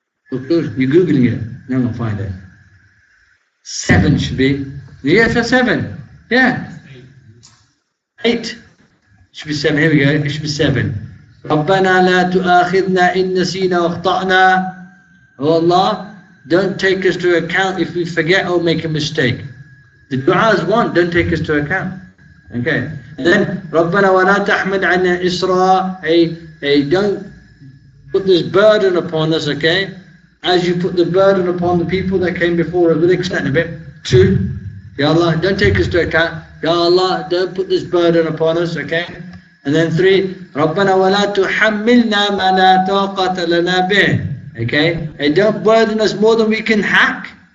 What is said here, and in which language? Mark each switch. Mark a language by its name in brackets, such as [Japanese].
[English] You're Googling it. No, I'm going to find it. 7 should be. Yes, that's 7. Yeah. 8. Should be 7. Here we go. It should be 7. [Arabic] رَبَّنَا لَا تُؤَاخِذْنَا إِن نَّسِينَا وَأَخْطَأْنَا. [English] Oh Allah, don't take us to account if we forget or make a mistake. The dua is one, don't take us to account. Okay. And then, [Arabic] رَبَّنَا وَلَا تَحْمِلْ عَنَّا إِسْرًا. [English] Hey, don't put this burden upon us, okay? As you put the burden upon the people that came before us. We'll extend a bit. 2, Ya Allah, don't take us to account. Ya Allah, don't put this burden upon us, okay? And then 3, [Arabic] رَبَّنَا وَلَا تُحَمِّلْنَا مَا لَا طَاقَةَ لَنَا بِهِ. [English] Okay? And don't burden us more than we can hack.